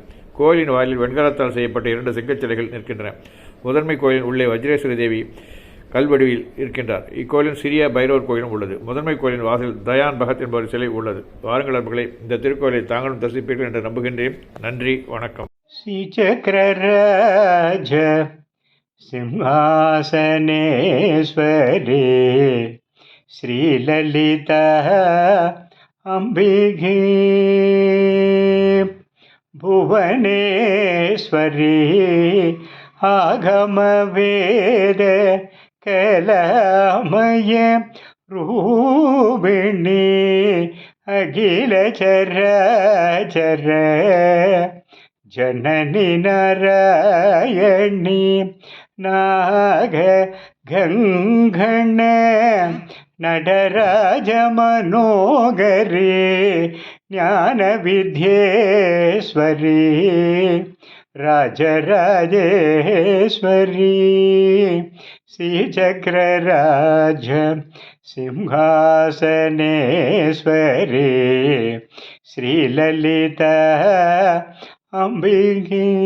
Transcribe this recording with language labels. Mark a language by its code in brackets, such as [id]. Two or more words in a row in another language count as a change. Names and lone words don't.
[ta] கோயிலின் வாயிலில் வெண்கலத்தால் செய்யப்பட்ட 2 செங்கச் சிலைகள் நிற்கின்றன. முதன்மை கோயிலின் உள்ளே வஜ்ரேஸ்வரி தேவி கல்வடிவில் இருக்கின்றார். இக்கோயிலின் சிறிய பைரவர் கோயிலும் உள்ளது. முதன்மை கோயிலின் வாசல் தயான் பகத் என்பவர் சிலை உள்ளது. வாருங்கள் நண்பர்களே, இந்த திருக்கோயிலை தாங்களும் தரிசிப்பீர்கள் என்று நம்புகின்றேன். நன்றி, வணக்கம். [sa] श्रीचक्रराज सिंहासनेश्वरी श्रीललिता अम्बिके भुवनेश्वरी आगमवेद कलामय रूपिणी अखिल चराचर जननी नारायणी नाग गंगण नटराज मनोहरी ज्ञान विद्येश्वरी राजराजेश्वरी श्रीचक्रराज सिंहासनेश्वरी श्रीललिता अम्बिके.